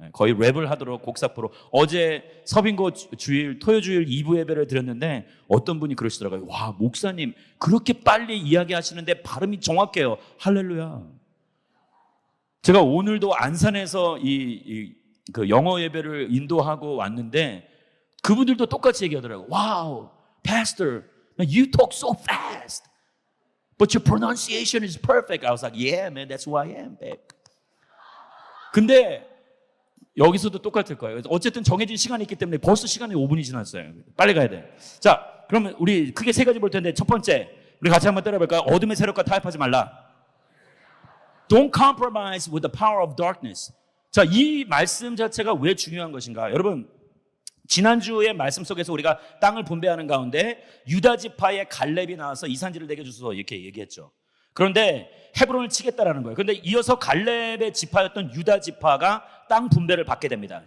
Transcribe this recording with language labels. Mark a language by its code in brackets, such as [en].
[ko] 거의 랩을 하도록 곡사포로. 어제 서빙고 주일 토요주일 2부 예배를 드렸는데 어떤 분이 그러시더라고요. 와, 목사님 그렇게 빨리 이야기하시는데 발음이 정확해요. 할렐루야. 제가 오늘도 안산에서 그 영어 예배를 인도하고 왔는데 그분들도 똑같이 얘기하더라고요. [en] Wow, Pastor, you talk so fast, but your pronunciation is perfect. I was like, yeah, man, that's who I am, babe. [ko] 근데 여기서도 똑같을 거예요. 어쨌든 정해진 시간이 있기 때문에 벌써 시간이 5분이 지났어요. 빨리 가야 돼. 자, 그러면 우리 크게 3가지 볼 텐데 첫 번째, 우리 같이 한번 따라볼까요? 어둠의 세력과 타협하지 말라. [en] Don't compromise with the power of darkness. [ko] 자, 이 말씀 자체가 왜 중요한 것인가? 여러분, 지난주의 말씀 속에서 우리가 땅을 분배하는 가운데 유다 지파의 갈렙이 나와서 이 산지를 내게 주소서 이렇게 얘기했죠. 그런데 헤브론을 치겠다라는 거예요. 그런데 이어서 갈렙의 지파였던 유다 지파가 땅 분배를 받게 됩니다.